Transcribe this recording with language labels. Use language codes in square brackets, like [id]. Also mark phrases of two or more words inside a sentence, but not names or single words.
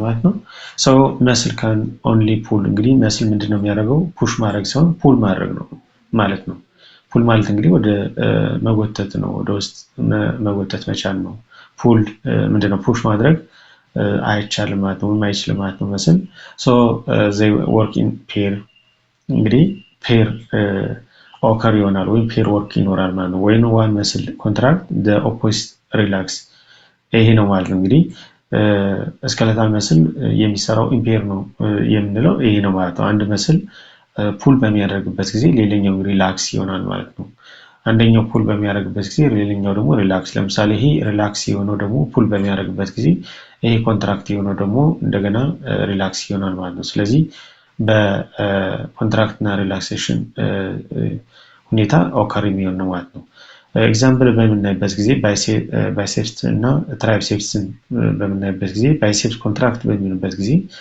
[am] ማለት ነው። [en] muscle can only pull [am] እንግዲህ መስል ምንድነው የሚያደርገው ፑሽ ማድረግ ሳይሆን ፑል ማድረግ ነው ማለት ነው። ፑል ማለት እንግዲህ ወደ መጎተት ነው፣ ወደ ውስጥ መጎተት መቻል ነው። ፑል ምንድነው ፑሽ ማድረግ አይቻልም ማለት ነው፣ አይችልም ማለት ነው መስል [en] they work in pair [am] እንግዲህ [en] pair occur [am] ይሆናል ወይም [en] pair work [am] ይኖራል ማለት ነው። [en] when one muscle contract the opposite relax [am] ይሄ ነው ማለት ነው። እንግዲህ [en] skeletal muscle [am] የሚሰራው ኢምፔር ነው የምንለው ይሄ ነው ማለት ነው። አንድ መስል ፑል በሚያደርግበት ጊዜ ሌላኛው ሪላክስ ይሆናል ማለት ነው። አንደኛው ፑል በሚያደርግበት ጊዜ ሌላኛው ደግሞ ሪላክስ። ለምሳሌ ይሄ ሪላክስ የሆነው ደግሞ ፑል በሚያደርግበት ጊዜ ይሄ ኮንትራክት የሆነው ደግሞ እንደገና ሪላክስ ይሆናል ማለት ነው። ስለዚህ በኮንትራክት እና ሪላክሴሽን ሁኔታ ኦከር የሚሆን ነው ማለት ነው። ኤግዛምፕል በምናይበት ጊዜ ባይሴፕስ እና ትራይሴፕስን በምናይበት ጊዜ [en] biceps contract [am] በሚሆንበት ጊዜ